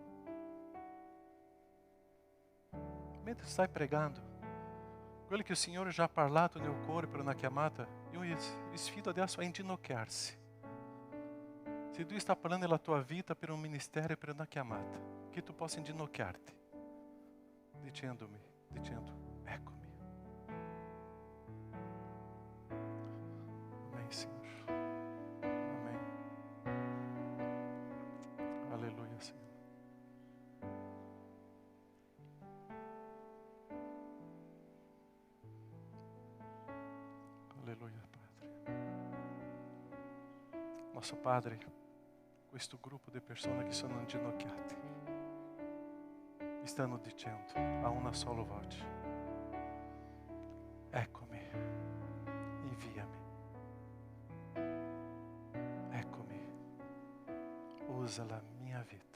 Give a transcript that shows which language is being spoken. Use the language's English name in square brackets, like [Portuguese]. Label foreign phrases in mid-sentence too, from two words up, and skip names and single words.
[Italian] Mentre stai pregando, quello che il Signore già ha parlato nel cuore per una chiamata, io sfido adesso a inginocchiarsi. Se Dio sta parlando nella tua vita per un ministero, per una chiamata, che tu possa inginocchiarti, dicendo: eccomi. [Portuguese] Amém, Senhor. Amém. Aleluia, Senhor. Aleluia, Padre. Nosso Padre, [Italian] questo gruppo di persone che sono inginocchiate stanno dicendo a una sola voce: eccomi, inviami. Eccomi, usa la mia vita.